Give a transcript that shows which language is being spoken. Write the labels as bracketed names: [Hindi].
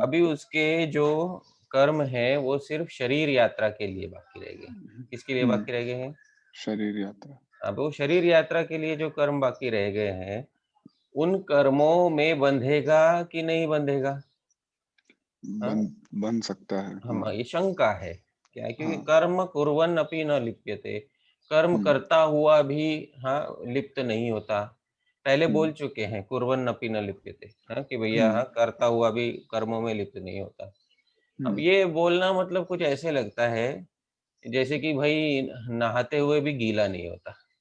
[Hindi] अभी उसके जो कर्म है वो सिर्फ शरीर यात्रा के लिए बाकी रह गए। किसके लिए हम्म, बाकी रह गए हैं? शरीर यात्रा। अब वो शरीर यात्रा के लिए जो कर्म बाकी रह गए हैं, उन कर्मों में बंधेगा कि नहीं बंधेगा? हाँ, बन बन सकता है, हाँ। हम ये शंका है। क्या है? क्योंकि हाँ। [Sanskrit] कर्म कुर्वन् अपि न लिप्यते, कर्म हम्म, [Hindi] करता हुआ भी, हाँ, लिप्त नहीं होता। पहले हम्म, बोल चुके हैं [Sanskrit] कुर्वन् अपि न लिप्यते, [Hindi] हाँ, कि भैया, हम्म, हाँ, करता हुआ भी कर्मों में लिप्त नहीं होता। अब हम्म, ये बोलना मतलब कुछ ऐसे लगता है जैसे कि भाई नहाते हुए भी गीला नहीं होता